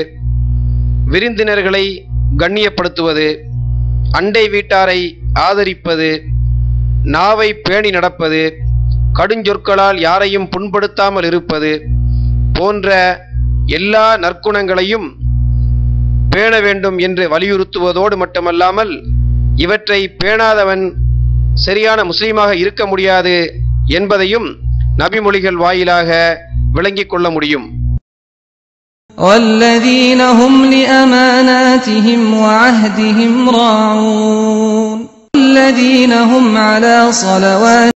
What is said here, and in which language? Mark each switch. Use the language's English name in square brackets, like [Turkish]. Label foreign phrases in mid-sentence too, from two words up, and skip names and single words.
[Tamil] விருந்தினர்களை கண்ணியப்படுத்துவது, அண்டை வீட்டாரை ஆதரிப்பது, நாவை பேணி நடப்பது, கடுஞ்சொற்களால் யாரையும் புண்படுத்தாமல் இருப்பது போன்ற எல்லா நற்குணங்களையும் பேண வேண்டும் என்று வலியுறுத்துவதோடு மட்டுமல்லாமல், இவற்றை பேணாதவன் சரியான முஸ்லீமாக இருக்க முடியாது என்பதையும் நபிமொழிகள் வாயிலாக விளங்கிக் கொள்ள முடியும். [Arabic] والذين هم لأماناتهم وعهدهم راعون والذين هم على صلوات